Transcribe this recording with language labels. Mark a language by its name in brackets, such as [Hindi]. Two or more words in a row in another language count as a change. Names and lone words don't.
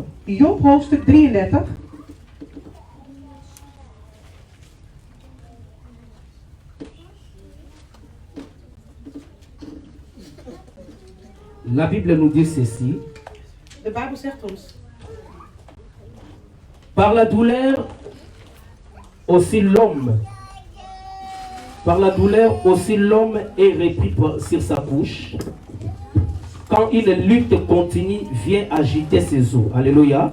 [Dutch] Job hoofdstuk 33. [French] La Bible nous dit ceci. [Dutch] De Bijbel zegt ons. [French] Par la douleur aussi l'homme. Par la douleur aussi l'homme est repris sur sa bouche. Quand une lutte continue, vient agiter ses os. Alléluia.